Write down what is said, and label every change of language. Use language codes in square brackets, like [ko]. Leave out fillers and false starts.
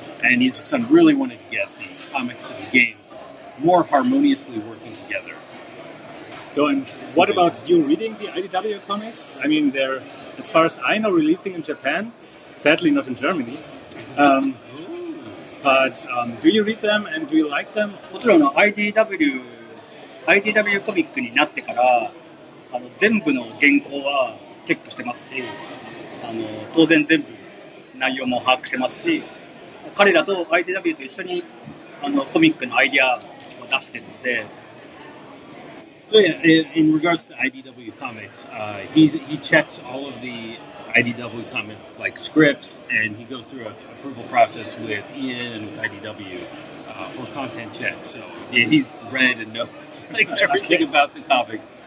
[en] And Iizuka-san really wanted to get the comics and the games more harmoniously working together. So, and what about you reading the IDW comics? I mean, they're, as far as I know, releasing in Japan, sadly not in Germany. But do you read them and do you like them? [ja] もちろんIDW コミックになってから全部の原稿はチェックしてますし、当然全部内容も把握してますし、彼らと IDW と一緒にコミックのアイディアを出してるので。 [en] So yeah, in regards to IDW comics, he checks all of the IDW comic like scripts, and he goes through an approval process with Ian and IDW for content checks. So yeah, he's read and knows like everything about the comics.